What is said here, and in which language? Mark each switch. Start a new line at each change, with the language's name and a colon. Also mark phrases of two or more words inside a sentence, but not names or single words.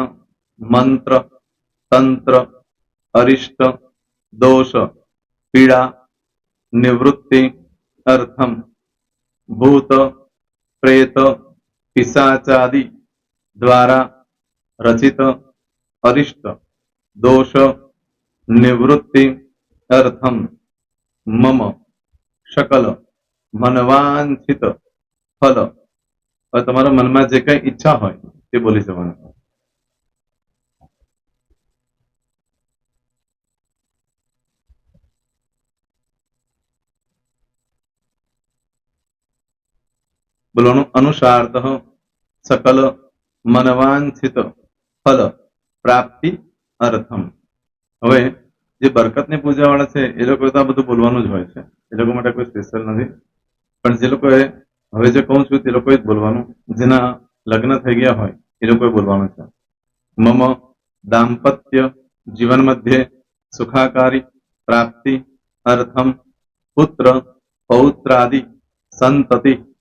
Sanskrit: मंत्र तंत्र अरिष्ट दोष पीड़ा निवृत्ति अर्थम भूत प्रेत पिशाचादि द्वारा रचित अरिष्ट दोष निवृत्ति अर्थम मम शकल मनवांछित फल
Gujarati: ઔર તુમ્હારા મન મેં જે કઈ ઇચ્છા હો બોલી જવાન
Sanskrit: बोलो अनुसारतः सकल मनवांछित फल प्राप्ति अर्थम
Gujarati: હવે જે બરકતની પૂજા વાળા છે એ લોકો તો આ બધું બોલવાનું જ હોય છે એ લોકો માટે કોઈ સ્પેશિયલ નથી પણ જે લોકોએ હવે જે કહું છું તે લોકોએ જ બોલવાનું જેના લગ્ન થઈ ગયા હોય એ લોકોએ બોલવાનું છે
Sanskrit: મમ દાંપત્ય જીવન મધ્યે સુખાકારી પ્રાપ્તિ અર્થમ પુત્ર પૌત્રાદિ સંતતિ